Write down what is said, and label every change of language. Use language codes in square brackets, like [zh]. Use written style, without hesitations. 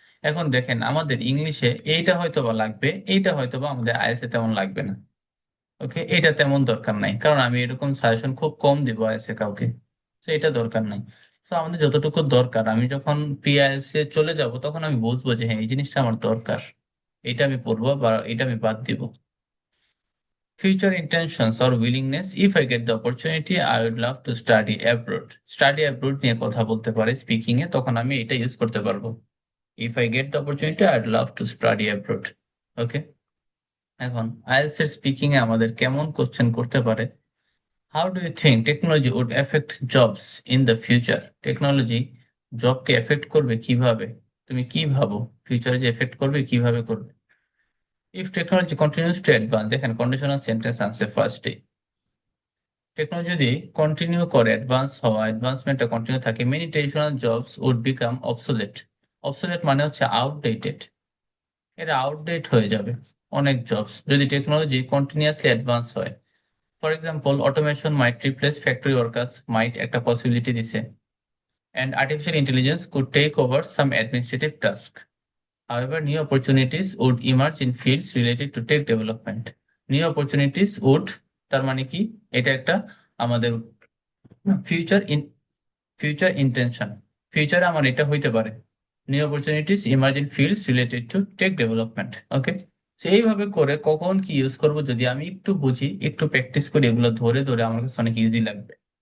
[bn] এখন দেখেন আমাদের ইংলিশে এইটা হয়তো বা লাগবে, এইটা হয়তো বা আমাদের আইএসএ তেমন লাগবে না। ওকে, এটা তেমন দরকার নাই, কারণ আমি এরকম সাজেশন খুব কম দিব আইএসএ কাউকে। তো এটা দরকার নাই। তো আমাদের যতটুকু দরকার, আমি যখন প্রি আইএসএ চলে যাব তখন আমি বুঝবো যে হ্যাঁ এই জিনিসটা আমার দরকার, এটা আমি পড়বো বা এটা আমি বাদ দিব। [en] Future intentions or willingness, if I get the opportunity I would love to study abroad, study abroad [bn] নিয়ে কথা বলতে পারে স্পিকিং এ, তখন আমি এটা ইউজ করতে পারবো। [en] if I get the opportunity I'd love to study abroad. [bn] ওকে, এখন আইএলটিএস এর স্পিকিং এ আমাদের কেমন কোশ্চেন করতে পারে? [en] How do you think technology would affect jobs in the future? [bn] Technology জবকে effect করবে কিভাবে? তুমি কি ভাবো ফিউচারে যে এফেক্ট করবে, কিভাবে করবে? [en] if technology continues to advance, [bn] দেখেন [en] Conditional sentence আনসে ফার্স্টে। [bn] টেকনোলজি যদি কন্টিনিউ করে অ্যাডভান্সমেন্টটা কন্টিনিউ থাকে, [en] Many traditional jobs would become obsolete. [bn] Obsolete মানে হচ্ছে আউটডেটেড, এরা আউটডেট হয়ে যাবে অনেক জবস যদি টেকনোলজি কন্টিনিউয়াসলি অ্যাডভান্স হয়। [en] for example, automation might replace factory workers, [bn] মাইট একটা পসিবিলিটি দিছে, [en] And artificial intelligence could take over some administrative task. However, new opportunities would emerge in fields related to tech development. New opportunities would, [bn] তার মানে কি, এটা একটা আমাদের future future intention, ফিউচারে আমার এটা হইতে পারে। [en] New opportunities emerge in fields related to tech development. [bn] ওকে, এইভাবে করে কখন কি ইউজ করব যদি আমি একটু বুঝি, একটু প্র্যাকটিস করি, এগুলো ধরে ধরে আমার কাছে অনেক ইজি লাগবে।